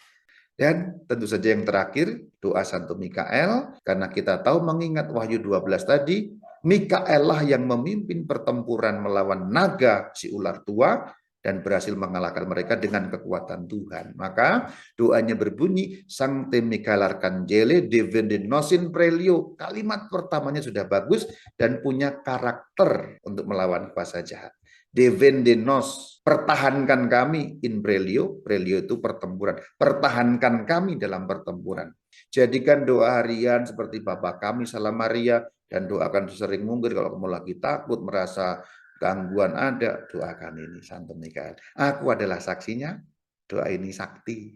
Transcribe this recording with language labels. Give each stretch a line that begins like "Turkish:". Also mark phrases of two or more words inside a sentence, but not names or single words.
Indonesian: Dan tentu saja yang terakhir, doa Santo Mikael, karena kita tahu mengingat Wahyu 12 tadi, Mikael lah yang memimpin pertempuran melawan naga si ular tua dan berhasil mengalahkan mereka dengan kekuatan Tuhan. Maka doanya berbunyi,
Latin: Sancte Michael Arcangele Defende nos in prelio.
Indonesian: Kalimat pertamanya sudah bagus dan punya karakter untuk melawan kuasa jahat.
Latin: Defende nos,
Indonesian: pertahankan kami
Latin: in prelio.
Indonesian: Prelio itu pertempuran. Pertahankan kami dalam pertempuran. Jadikan doa harian seperti Bapa kami Salam Maria, dan doakan sering mungkin kalau kamu lagi takut, merasa gangguan ada, doakan ini Santo Mikael. Aku adalah saksinya, doa ini sakti.